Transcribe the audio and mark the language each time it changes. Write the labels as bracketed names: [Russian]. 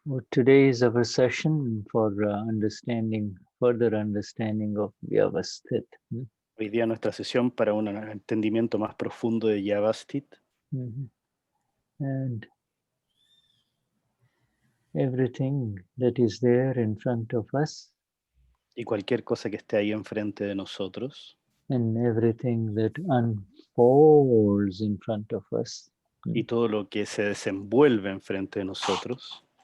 [English] Today is our session for further understanding of Vyavasthit. [Spanish] Hoy día nuestra sesión para un entendimiento más profundo de Vyavasthit. [English] And everything that is there in front of us, [Spanish] Y cualquier cosa que esté ahí enfrente de nosotros. [English] and everything that unfolds in front of us, [Spanish] Y todo lo que se desenvuelve enfrente de nosotros.